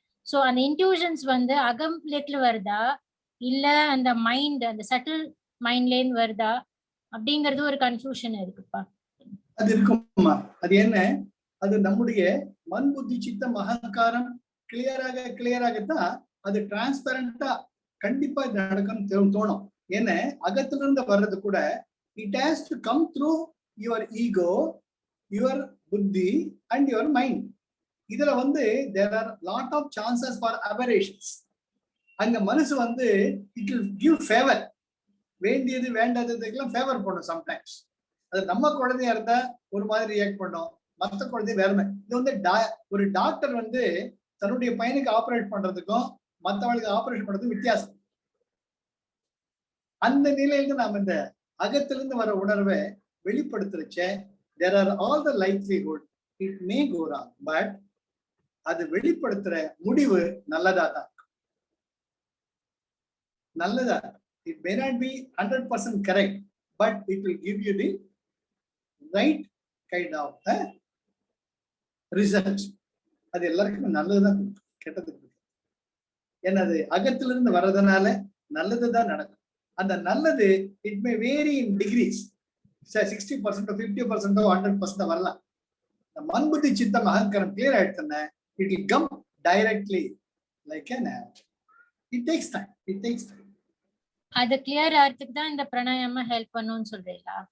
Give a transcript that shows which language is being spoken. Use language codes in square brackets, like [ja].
[ta] So அந்த intuitions வந்து அகம்லேருந்து வருதா இல்ல அந்த மைண்ட், அந்த சட்டில் மைண்ட்லேருந்து வருதா அப்படிங்கிறது ஒரு கன்ஃபியூஷன் இருக்குப்பா. அது இருக்குமா? அது என்ன? அது நம்முடைய மன் புத்தி சித்தம் அகங்காரம் கிளியராகத்தான் அது டிரான்ஸ்பரண்டா கண்டிப்பா இது நடக்கும்னு தோணும். ஏன்னா அகத்துல இருந்து வர்றது கூட [en] it has to come through your ego, your buddhi and your mind. [ta] இதுல வந்து [en] there are lot of chances for aberrations. [ta] அங்க மனசு வந்து [en] It will give favour. [ta] வேண்டியது வேண்டாததுக்கெல்லாம் ஃபேவர் பண்ணும் சம்டைம்ஸ். அது நம்ம குழந்தையா இருந்தா ஒரு மாதிரி ரியாக்ட் பண்ணோம், மற்ற குழந்தை வேற மாதிரி. இது வந்து ஒரு டாக்டர் வந்து தன்னுடைய பையனுக்கு ஆப்ரேட் பண்றதுக்கும் மற்றவங்களுக்கு ஆப்ரேஷன் பண்றதுக்கும் வித்தியாசம். அந்த நிலையில நாம இந்த அகத்திலிருந்து வர உணர்வை வெளிப்படுத்துறச்ச [en] there are all the likelihood it may go wrong, [ta] but அது வெளிப்படுத்துற முடிவு நல்லதா தான் இருக்கும். நல்லதா, [en] it may not be 100% correct, but it will give you the right kind of result. [ta] அது எல்லாருக்குமே நல்லதுதான், கெட்டது என்னது அகத்திலிருந்து வர்றதுனால நல்லதுதான் நடக்கும். அந்த நல்லது [en] It may vary in degrees. [ta] 60%, 50%, 100% வரலாம். மன்புத்தி சித்தம் அகங்காரம் கிளியர் ஆயிடுச்சுன்னா [en] it will come directly like an it takes time. [ta] அது கிளியர் ஆகிறதுக்கு தான் இந்த பிராணாயாம ஹெல்ப் பண்ணுன்னு சொல்றீங்களா?